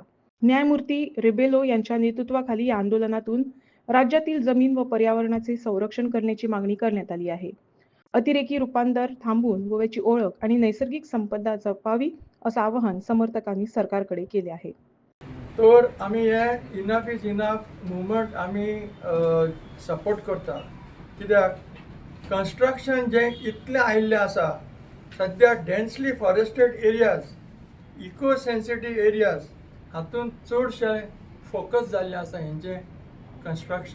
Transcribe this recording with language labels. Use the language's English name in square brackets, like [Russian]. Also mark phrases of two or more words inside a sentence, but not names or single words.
[Marathi] न्यायमूर्ती रिबेलो यांच्या नेतृत्वाखाली या आंदोलनातून राज्यातील जमीन व पर्यावरणाचे संरक्षण करण्याची मागणी करण्यात आली आहे. अतिरेकी रूपांतर थांबवून गोव्याची ओळख आणि नैसर्गिक संपदा जपावी असं आवाहन समर्थकांनी सरकारकडे केले आहे. [Konkani] तर आम्ही हे इनफ इज इनफ मुवमेंट आम्ही सपोर्ट करता. कित्याक कन्स्ट्रक्शन जे इतले आयिल्लें आसा, सद्या [English] densely forested areas, eco sensitive areas [Konkani] हातूंत चडशे फोकस जाल्लें आसा हेंचें कन्स्ट्रक्शन.